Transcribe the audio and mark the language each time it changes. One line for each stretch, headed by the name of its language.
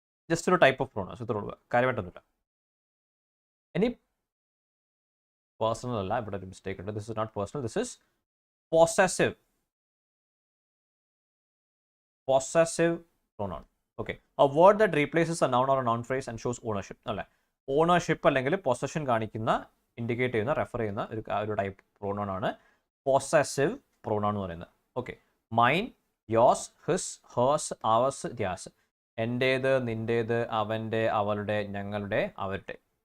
Malayalam: Just ഒരു type of pronounce, ഇത്ര ഉള്ളൂ, കാര്യമായിട്ടൊന്നുമില്ല. ഇനി പേഴ്സണൽ അല്ല, ഇവിടെ ഒരു മിസ്റ്റേക്ക് ഉണ്ട്.
English: This is not personal, this is possessive pronoun. Okay, a word that replaces a noun or a noun phrase and shows ownership.
Malayalam: അല്ലേ, ownership അല്ലെങ്കിൽ പൊസഷൻ കാണിക്കുന്ന, ഇൻഡിക്കേറ്റ് ചെയ്യുന്ന, റെഫർ ചെയ്യുന്ന ഒരു ടൈപ്പ് പ്രൊനൗൺ ആണ് പോസസീവ് പ്രൊനൗൺ എന്ന് പറയുന്നത്. Okay, mine,
English: Yours, his, hers, ours, theirs.
Malayalam: എൻ്റേത്, നിൻ്റേത്, അവൻ്റെ, അവളുടെ, ഞങ്ങളുടെ, അവരുടെ.